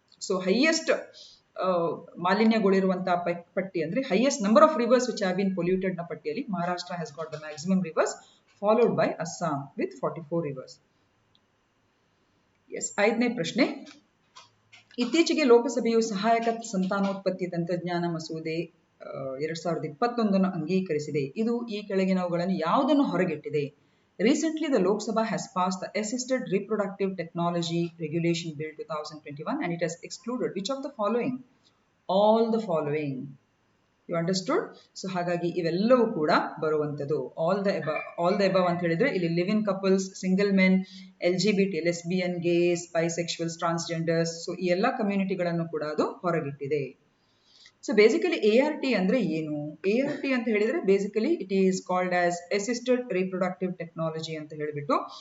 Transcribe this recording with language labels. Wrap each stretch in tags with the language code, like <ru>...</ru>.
<kn>So highest ಮಾಲಿನ್ಯಗೊಳಿರುವಂತಹ ಪಟ್ಟಿ ಅಂದ್ರೆ</kn> <en>highest number of rivers which have been polluted</en> <kn>ನ ಪಟ್ಟಿಯಲ್ಲಿ</kn> <en>Maharashtra has got the maximum rivers, followed by Assam with 44 rivers.</en> <kn>S, 5ನೇ ಪ್ರಶ್ನೆ. ಇತ್ತೀಚೆಗೆ ಲೋಕಸಭೆಯು ಸಹಾಯಕ ಸಂತಾನೋತ್ಪತ್ತಿ ತಂತ್ರಜ್ಞಾನ ಮಸೂದೆ 2021 ಅಂಗೀಕರಿಸಿದೆ. ಇದು ಈ ಕೆಳಗಿನವುಗಳನ್ನು ಯಾವುದನ್ನು ಹೊರಗಿಟ್ಟಿದೆ?</kn> <en>Recently, the Lok Sabha has passed the Assisted Reproductive Technology Regulation Bill 2021 and it has excluded which of the following? All the following. You understood?</en> <kn>So ಹಾಗಾಗಿ ಇವೆಲ್ಲವೂ ಕೂಡ ಬರುವಂತದ್ದು all the above ಅಂತ ಹೇಳಿದ್ರೆ ಇಲ್ಲಿ live in couples, single men, LGBT, lesbian, gas, ಬೈಸೆಕ್ಷುವಲ್ಸ್, transgenders, so ಈ ಎಲ್ಲ ಕಮ್ಯುನಿಟಿಗಳನ್ನು ಕೂಡ ಅದು ಹೊರಗಿಟ್ಟಿದೆ. ಸೊ ಬೇಸಿಕಲಿ ART ಅಂದ್ರೆ ಏನು? ART ಅಂತ ಹೇಳಿದ್ರೆ basically</kn> <en>it is called as assisted reproductive technology</en> <kn>ಅಂತ ಹೇಳಿಬಿಟ್ಟು.</kn>